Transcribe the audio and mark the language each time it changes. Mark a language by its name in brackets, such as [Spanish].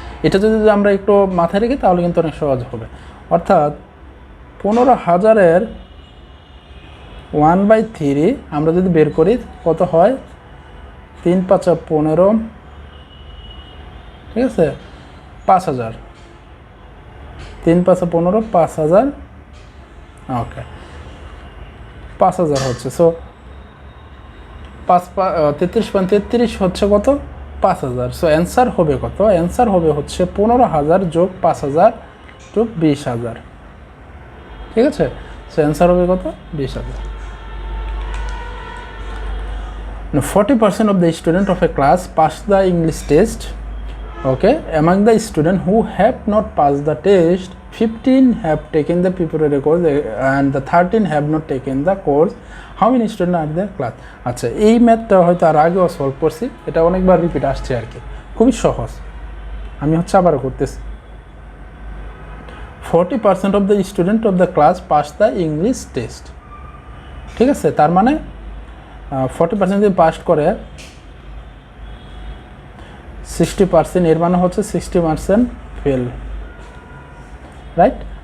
[Bangla] এটা যদি আমরা একটু মাথায় রেখে তাহলে কিন্তু অনেক সহজ হবে, অর্থাৎ 15,000-এর 1/3 আমরা যদি বের করি কত হয় 3 5 15, ঠিক আছে, 5,000, 3 5 15, 5,000, ওকে 5,000 হচ্ছে, সো 33.33 হচ্ছে কত 5,000, সো অ্যান্সার হবে কত, অ্যান্সার হবে হচ্ছে 15,000 যোগ 5,000 যোগ 20,000, ঠিক আছে। সো অ্যান্সার হবে কত 20,000। [English] 40% of the student of a class pass the English test. Okay, among the students who have not passed the test, 15 have taken the preparatory course and the 13 have not taken the course. How many students are there class? [Bangla] আচ্ছা, এই ম্যাথটা হয়তো আর আগেও solve করছি, এটা অনেকবার repeat আসছে আর কি, খুবই সহজ। আমি হচ্ছে আবার করতেছি। [English] 40% of the student of the class pass the English test. [Bangla] ঠিক আছে, তার মানে 40% যদি পাস করে 60%, এর মানে হচ্ছে 60% ফেল, রাইট?